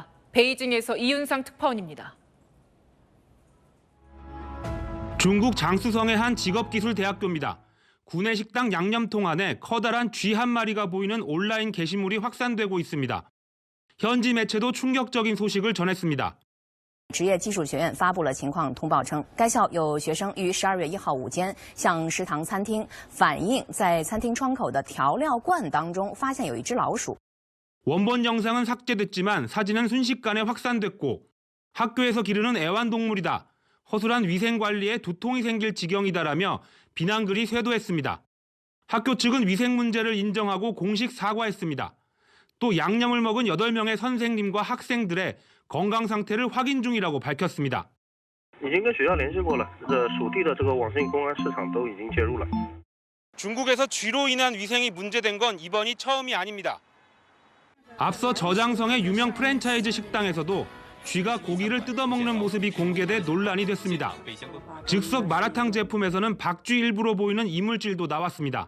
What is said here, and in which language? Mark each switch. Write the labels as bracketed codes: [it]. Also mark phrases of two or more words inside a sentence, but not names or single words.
[ko] 베이징에서 이윤상 특파원입니다. 중국 장쑤성의 한 직업기술대학교입니다. 구내식당 양념통 안에 커다란 쥐 한 마리가 보이는 온라인 게시물이 확산되고 있습니다. 현지 매체도 충격적인 소식을 전했습니다. [zh] 职业技术学院发布了情况通报称，该校有学生于12月1号午间向食堂餐厅反映，在餐厅窗口的调料罐当中发现有一只老鼠。 [ko] 원본 영상은 삭제됐지만 사진은 순식간에 확산됐고 학교에서 기르는 애완동물이다. 허술한 위생관리에 두통이 생길 지경이다라며 비난글이 쇄도했습니다. 학교 측은 위생 문제를 인정하고 공식 사과했습니다. 또 양념을 먹은 8명의 선생님과 학생들의 건강 상태를 확인 중이라고 밝혔습니다. [zh] 已经跟学校联系过了，属地的这个网信公安市场都已经介入了。 [ko] 중국에서 쥐로 인한 위생이 문제된 건 이번이 처음이 아닙니다. 앞서 저장성의 유명 프랜차이즈 식당에서도 쥐가 고기를 뜯어먹는 모습이 공개돼 논란이 됐습니다. 즉석 마라탕 제품에서는 박쥐 일부로 보이는 이물질도 나왔습니다.